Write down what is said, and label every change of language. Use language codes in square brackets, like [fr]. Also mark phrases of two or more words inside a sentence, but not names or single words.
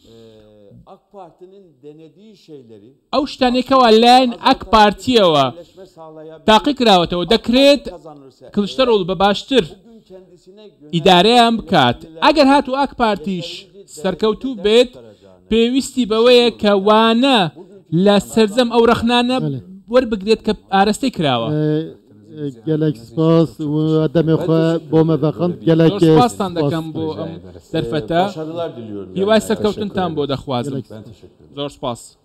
[ckb] ئەو شتانێکەوە لایەن ئەک پارتیەوە تاقی کراوەتەوە دەکرێت کلشتەرۆغڵ بە باشتر ئیدارەیان بکات ئەگەر هاتو ئاک پارتیش سەرکەوتوو بێت پێویستی بەوەیە کە وانە لە سەرجەم ئەو رەخنانە وەربگرێت کە ئاراستەی کراوە [ku] gelek spas û demê xwe bo me vexind gelek [ckb] spastan دەکەم بۆ ئەم دەرفەتە هیوای سەرکەوتنتان بۆ دەخوازم زۆر سپاس